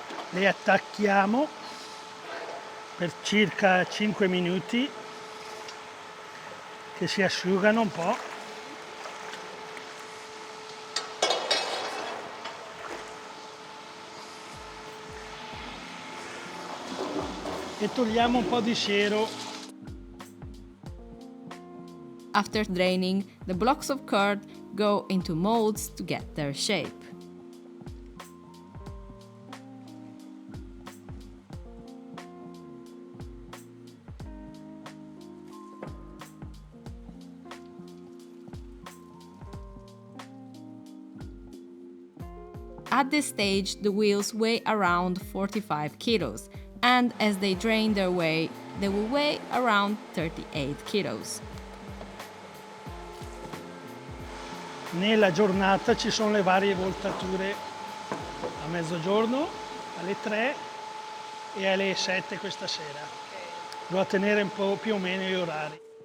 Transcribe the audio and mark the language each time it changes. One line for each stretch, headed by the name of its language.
Italian: Le attacchiamo per circa 5 minuti che si asciugano un po'. E togliamo un po' di siero.
English: After draining, the blocks of curd go into molds to get their shape. At this stage, the wheels weigh around 45 kilos, and as they drain their whey, they will weigh around 38 kilos.
Italian: Nella giornata ci sono le varie voltature, a mezzogiorno, alle 3 e alle 7 questa sera. Devo tenere un po' più o meno gli orari.